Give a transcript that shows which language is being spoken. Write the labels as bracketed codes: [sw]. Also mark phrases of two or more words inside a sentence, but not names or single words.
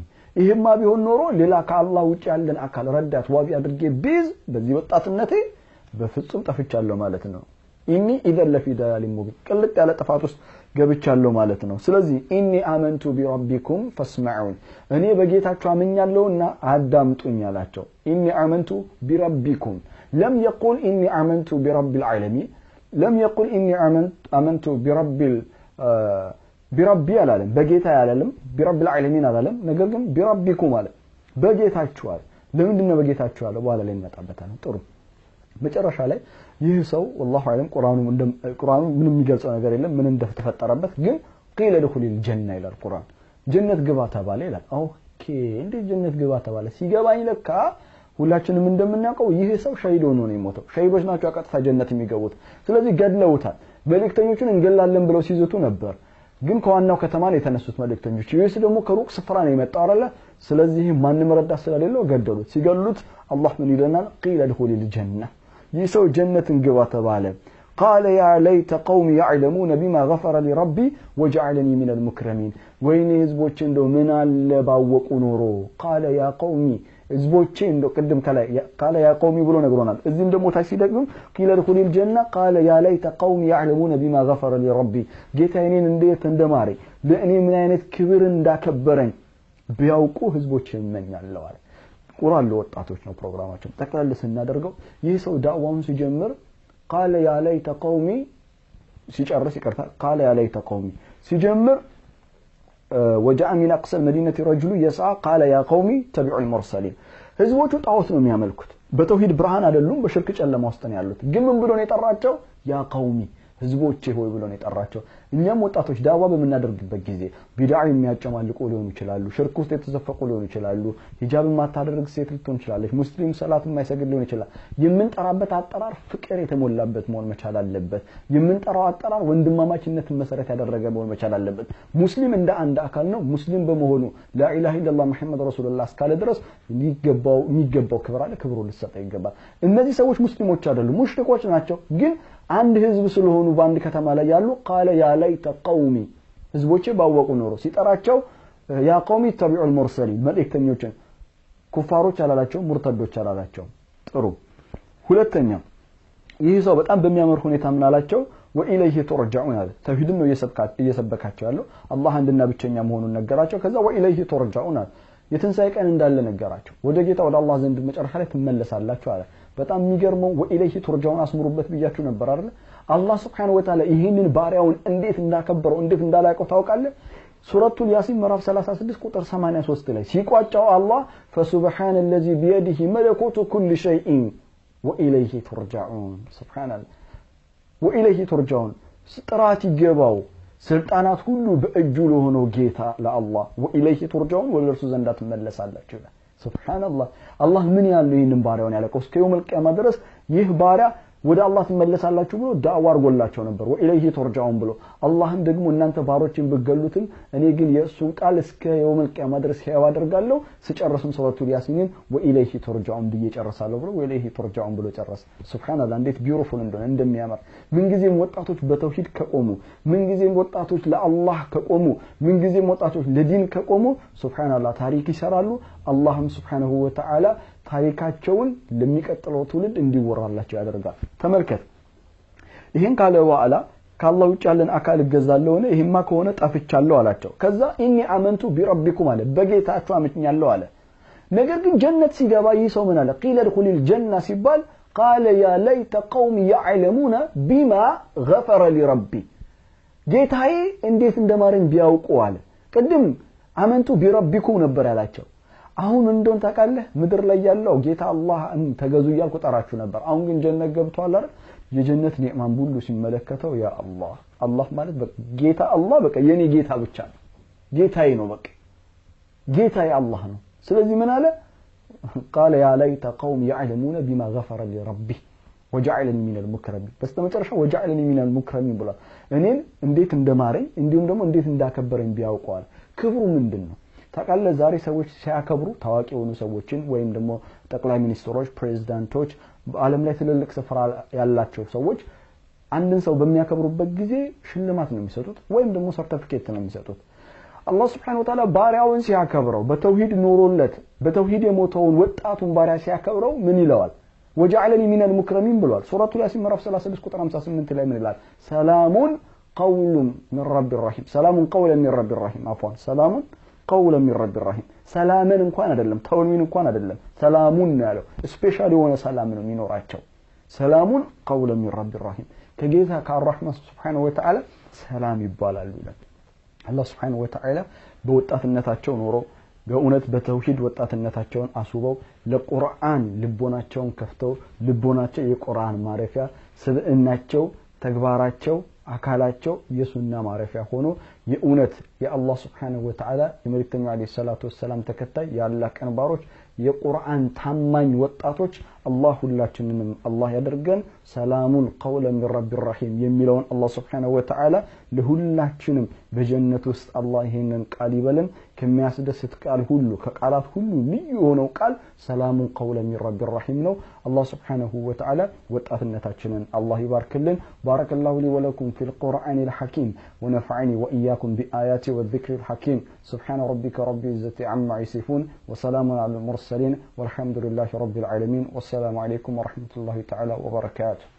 [am] ይሄማ ቢሆን ኖሮ ሌላ ከአላህ ውጭ ያለን አካል ረዳት ዋቢ አድርጌ ቢዝ በዚህ ወጣትነቴ በፍጹም ጠፍቻለሁ ማለት ነው [ar] اذا لفي ضلال مبين [am] ቅልጥ ያለ ጥፋት ውስጥ ገብቻለሁ ማለት ነው ስለዚህ [ar] آمنت بربكم [am] فاسمعون እኔ በጌታችሁ አመኛለሁና አዳምጡኝ አላቸው [ar] آمنت بربكم لم يقل آمنت برب العالمين لم يقل آمنت [am] بربي አላለም በጌታ ያላለም [ar] برب العالمين [am] አላለም ነገር ግን بربكم አለ በጌታችሁ አለ ለምንድነው በጌታችሁ አለ በኋላ ላይ እንመጣበታለን ጥሩ መጨረሻ ላይ ይህ ሰው [ar] والله اعلم [am] ቁርአኑ ምንም የሚገልጸው ነገር የለም ምን እንደተፈጠረበት ግን [ar] قيل ادخل الجنه الى القران [am] ጀነት ግባ ተባለ ይላል ኦኬ እንዴ ጀነት ግባ ተባለ ሲገባኝ ለካ ሁላችንም እንደምናውቀው ይሄ ሰው ሸሂድ ሆኖ ነው የሞተው ሸሂዶች ናቸው አቀጥታ ጀነት የሚገቡት ስለዚህ ገድለውታል መልእክተኞቹን እንገላለን ብለው ሲዘቱ ነበር ግን ከዋናው ከተማ ነው የተነሱት መልእክተኞች ይሄስ ደግሞ ከሩቅ ስፍራ ነው የመጣው አይደለ ስለዚህ ማንንም ረዳት ስለሌለው ገደሉት ሲገሉት አላህ ምን ይለናል [ar] قيل ادخل الجنه [am] ይሰው ጀነትን ግባ ተባለ [ar] قال يا ليت قومي يعلمون بما غفر لي ربي وجعلني من المكرمين وين [am] ህዝቦች እንደው ምን አለ ባወቁ ኖሮ [ar] قال يا قومي [am] ህዝቦቼ እንደው ቀደም [ar] قال يا قومي [am] ብሎ ነግሮናል እዚህም ደግሞ ታክሲ ደግሞ [ar] قيل ادخل الجنه قال يا ليت قومي يعلمون بما غفر لي ربي [am] ጌታዬን እንዴት እንደማረኝ ለእኔ ምን አይነት ክብር እንዳከበረኝ ቢያውቁ ህዝቦቼ ይመኛለሁ አለ ቁርአን ለወጣቶች ነው ፕሮግራማችን ተከታተል ስናደርገው ይህ ሰው ዳዋውን ሲጀምር [ar] قال يا ليت قومي [am] ሲጨርስ ይቀርታ [ar] قال يا ليت قومي [am] ሲጀምር [ar] وجاء من اقصى المدينه رجل يسعى قال يا قومي تبعوا المرسلين [am] ህዝቦቹ ጣዖት ነው የሚያመልኩት በተውሂድ ብርሃን አይደሉም በሽርክ ጨለማ ውስጥ ነው ያሉት ግን ምን ብሎ ነው የጠራቸው [ar] يا قومي [am] ህዝቦቼ ሆይ ብሎ ነው የጠራቸው እኛም ወጣቶች ዳዋ በመናደርግበት ጊዜ ቢድዓ የሚያጨማልቁ ሊሆኑ ይችላሉ ሽርክ ውስጥ የተዘፈቁ ሊሆኑ ይችላሉ ሂጃብ ማታደርግ ሴት ልትሆን ይችላልች ሙስሊም ሰላት የማይሰግድ ሊሆን ይችላል የምንጠራበት አጠራር ፍቅር የተሞላበት መሆን መቻል አለበት የምንጠራው አጠራር ወንድማማችነትን መሰረት ያደረገ መሆን መቻል አለበት ሙስሊም እንደ አንድ አካል ነው ሙስሊም በመሆኑ [ar] لا اله الا الله محمد رسول الله [am] እስካለ ድረስ የሚገባው ክብር አለ ክብሩ ሊሰጠው ይገባል እነዚህ ሰዎች ሙስሊሞች አይደሉም ሙሽሪኮች ናቸው ግን አንድ ህዝብ ስለሆኑ በአንድ ከተማ ላይ ያሉ [ar] قال يا ليت قومي [am] ህዝቦቼ ባወቁ ኖሮ ሲጠራቸው [ar] يا قومي تبعوا المرسلين [am] መልእክተኞችን ኩፋሮች አላላቸው ሙርተዶች አላላቸው ጥሩ ሁለተኛ ይህ ሰው በጣም በሚያምር ሁኔታ ምን አላቸው [ar] وإليه ترجعون هذا [am] ተውሂድን ነው እየሰበካቸው ያለው አላህ አንድና ብቸኛ መሆኑን ነገራቸው ከዛ [ar] وإليه ترجعون [am] የትንሳኤ ቀን እንዳለ ነገራቸው ወደ ጌታ ወደ አላህ ዘንድ መጨረሻ ላይ ትመለሳላችሁ አለ በጣም የሚገርመው [ar] وإليه ترجعون [am] አስምሩበት ብያችሁ ነበር አይደል አላህ [ar] سبحانه وتعالى [am] ይሄንን ባሪያውን እንዴት እንዳከበረው እንዴት እንዳላቀው ታውቃለህ ሱረቱል ያሲን ምዕራፍ 36 ቁጥር 83 ላይ ሲቋጫው አላህ [ar] فسبحان الذي بيده ملكوت كل شيء وإليه ترجعون سبحان الله وإليه ترجعون [am] ጥራት ይገባው ስልጣናት ሁሉ በእጁ ለሆነው ጌታ ለአላህ [ar] وإليه ترجعون [am] ወደ እርሱ ዘንድ ትመለሳላችሁ [ar] سبحان الله [am] አላህ ምን ያለው ይሄንን ባሪያውን ያለቀው እስከ [ar] يوم القيامة [am] ድረስ ይህ ባሪያ ወደ አላህ ትመለሳላችሁ ብሎ ዳዋ አርጎላቸው ነበር [ar] وإليه ترجعون [am] ብሎ አላህም ደግሞ እናንተ ባሮችን በገሉትን እኔ ግን የእሱን ቃል እስከ [ar] يوم القيامة [am] ድረስ ያው አደርጋለሁ ሲጨርስም ሱረቱል ያሲንን [ar] وإليه ترجعون [am] በየጨረሳለሁ ብሎ [ar] وإليه ترجعون [am] ብሎ ጨረሰ [ar] سبحان الله [am] እንዴት ቢዩቲፉል እንደሆነ እንደሚያምር ምን ጊዜም ወጣቶች በተውሂድ ከቆሙ ምን ጊዜም ወጣቶች ለአላህ ከቆሙ ምን ጊዜም ወጣቶች ለዲን ከቆሙ [ar] سبحان الله [am] ታሪክ ይሰራሉ አላህም [ar] سبحانه وتعالى [am] ታሪካቸውን ለሚቀጥለው ትውልድ እንዲወራላቸው ያደርጋል ተመልከት ይሄን ካለ በኋላ ከአላህ ውጭ ያለን አካል ገዛለው ነው ይሄማ ከሆነ ጠፍቻለሁ አላቸው ከዛ [ar] آمنت بربكم [am] አለ በጌታችሁ አምኛለሁ አለ ነገር ግን ጀነት ሲገባ ይሰው ምን አለ [ar] قيل ادخل الجنه [am] ሲባል [ar] قال يا ليت قومي يعلمون بما غفر لي ربي [am] ጌታዬ እንዴት እንደማረኝ ቢያውቁ አለ ቀድም [ar] آمنت بربكم [am] ነበር ያላቸው አሁን እንደውን ታውቃለህ ምድር ላይ ያለው ጌታ አላህን ተገዙ ይያልኩ ጠራችሁ ነበር አሁን ግን ጀነት ገብቷል አይደል የጀነት ኒዕማን ሁሉ ሲመለከተው ያ አላህ ማለት ጌታ አላህ በቃ የኔ ጌታ ብቻ ነው ጌታዬ ነው በቃ ጌታዬ አላህ ነው ስለዚህ ምን አለ [ar] قال يا ليت قوم يعلمون بما غفر لي ربي وجعلني من المكرمين [am] በስተመጨረሻ [ar] وجعلني من المكرمين [am] ብሏል እኔን እንዴት እንደማረኝ እንዲሁም ደግሞ እንዴት እንዳከበረኝ ቢያውቀዋል ክብሩ ምንድነው ታውቃለህ ዛሬ ሰዎች ሲያከብሩ ታዋቂ የሆኑ ሰዎችን ወይም ደግሞ ጠቅላይ ሚኒስትሮች ፕሬዝዳንቶች በአለም ላይ ትልልቅ ስፍራ ያላቸው ሰዎች አንድን ሰው በሚያከብሩበት ጊዜ ሽልማት ነው የሚሰጡት ወይም ደግሞ ሰርቲፊኬት ነው የሚሰጡት አላህ [ar] سبحانه وتعالى [am] ባሪያውን ሲያከብረው በተውሂድ ኑሮለት በተውሂድ የሞተውን ወጣቱን ባሪያ ሲያከብረው ምን ይለዋል [ar] وجعلني من المكرمين [am] ብሏል ሱረቱ ያሲን ምዕራፍ 36 ቁጥር 58 ላይ ምን ይላል [ar] سلامٌ قول من رب الرحيم سلامٌ قولا من رب الرحيم عفوا سلامٌ قولا من رب الرحيم [am] ሰላምን እንኳን አይደለም ተውልሚን እንኳን አይደለም ሰላሙን ነው ያለው ስፔሻሊ የሆነ ሰላም ነው የሚኖራቸው [ar] سلامٌ قولا من رب الرحيم [am] ከጌታ ከአርራህማን [ar] سبحانه وتعالى [am] ሰላም ይባላል ይላል አላህ [ar] سبحانه وتعالى [am] በወጣትነታቸው ኖሮ በእውነት በተውሂድ ወጣትነታቸውን አስውበው ለቁርአን ልቦናቸውን ከፍተው ልቦናቸው የቁርአን ማረፊያ ስብዕናቸው ተግባራቸው አካላቸው የሱና ማረፊያ ሆኖ የእውነት የአላህ [ar] سبحانه وتعالى [am] የመልእክተኛው [ar] عليه الصلاة [am] ወሰለም ተከታይ ያላህ ቀንባሮች የቁርአን ታማኝ ወጣቶች አላህ ሁላችንንም አላህ ያደርገን [ar] سلامٌ قولا من رب الرحيم [am] የሚለውን አላህ Subhanahu [ar] وتعالى [am] ለሁላችንም በጀነት ውስጥ አላህ ይሄንን ቃል ይበለን ከሚያስደስት ቃል ሁሉ ከቃላት ሁሉ ልዩ ሆነው ቃል [ar] سلامٌ قولا من رب الرحيم ነው አላህ سبحانه وتعالى [am] ወጣትነታችንን አላህ ይባርክልን [ar] بارك الله لي ولكم في القرآن الحكيم ونفعني وإياكم بآياته والذكر الحكيم سبحان ربك رب العزة عما يصفون وسلام على المرسلين والحمد لله رب العالمين والسلام عليكم ورحمة الله تعالى وبركاته